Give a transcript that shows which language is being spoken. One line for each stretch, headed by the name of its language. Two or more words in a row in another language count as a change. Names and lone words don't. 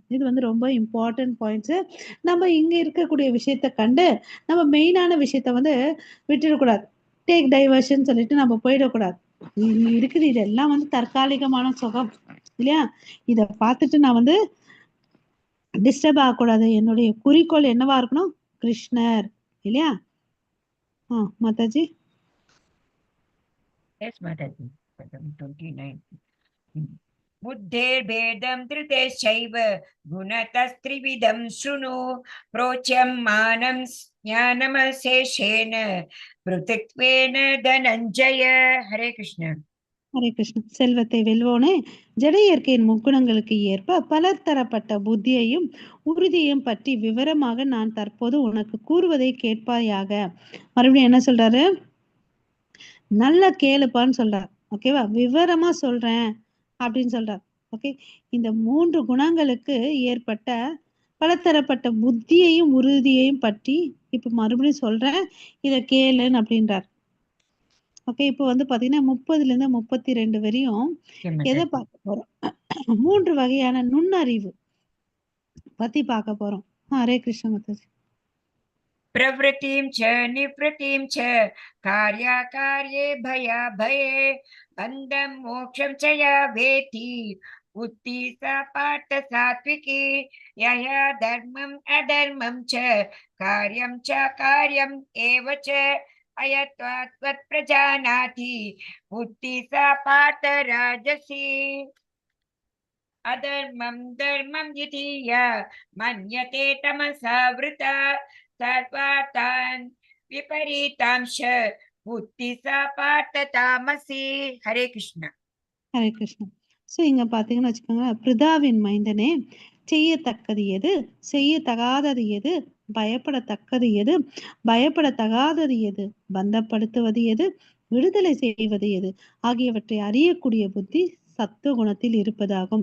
Tamil: இது வந்து ரொம்ப
English: important points.
Tamil: நம்ம இங்க இருக்கக்கூடிய விஷயத்த கண்டு நம்ம மெயினான விஷயத்த வந்து விட்டுடக்கூடாது,
English: take diversion
Tamil: சொல்லிட்டு நம்ம போயிடக்கூடாது. இருக்குது இதெல்லாம் வந்து தற்காலிகமான சுகம் இல்லையா? இத பார்த்துட்டு நான் வந்து டிஸ்டர்ப் ஆகக்கூடாது. என்னுடைய குறிக்கோள் என்னவா இருக்கணும்? கிருஷ்ணர் இல்லையா? மாதாஜி.
English: Yes, Mataji. 29.
Sanskrit: बुद्धेर्भेदं धृतेश्चैव गुणतस्त्रिविधं शृणु प्रोच्यं मानं ज्ञानमशेषेण पृथक्त्वेन धनञ्जय. हरे कृष्ण.
Tamil: ஹரே கிருஷ்ண. செல்வத்தை வெல்வோனே, ஜட இயற்கையின் முக்குணங்களுக்கு ஏற்ப பலர் தரப்பட்ட புத்தியையும் உறுதியையும் பற்றி விவரமாக நான் தற்போது உனக்கு கூறுவதை கேட்பாயாக. மறுபடியும் என்ன சொல்றாரு? நல்ல கேளுப்பான்னு சொல்றார். ஓகேவா? விவரமா சொல்றேன் அப்படின்னு சொல்றார். ஓகே? இந்த 3 குணங்களுக்கு ஏற்பட்ட பலதரப்பட்ட புத்தியையும் உறுதியையும் பற்றி இப்ப மறுபடியும் சொல்றேன், இத கேளுன்னு அப்படின்றார். ஓகே? இப்போ வந்து பாத்தீங்கன்னா 30ல இருந்து 32 வரையும் எதை பார்க்க போறோம்? 3 வகையான நுண்ணறிவு பத்தி பார்க்க போறோம். ஹரே கிருஷ்ண மாதாஜி.
Sanskrit: प्रवृत्तिं च निवृत्तिं च कार्याकार्ये भयाभये बन्धं मोक्षं च या वेत्ति बुद्धि सा पार्थ सात्विकी यया धर्मम् अधर्मं च कार्यं च कार्यम् एव च अयत्वात् त्वत्प्रजानाति बुद्धि सा पार्थ राजसी अधर्मं धर्मं इति या मन्यते तमसा वृता सर्वार्थान् विपरीतांश बुद्धि सापार्थ तामसी.
Tamil: ஹரே கிருஷ்ணா. ஹரே கிருஷ்ணா. ஸோ இங்க பாத்தீங்கன்னு வச்சுக்கோங்க, பிருதாவின் மைந்தனே, செய்யத்தக்கது எது, செய்யத்தகாதது எது, பயப்படத்தக்கது எது, பயப்படத்தகாதது எது, பந்தப்படுத்துவது எது, விடுதலை செய்வது எது ஆகியவற்றை அறியக்கூடிய புத்தி சத்துவ குணத்தில் இருப்பதாகும்.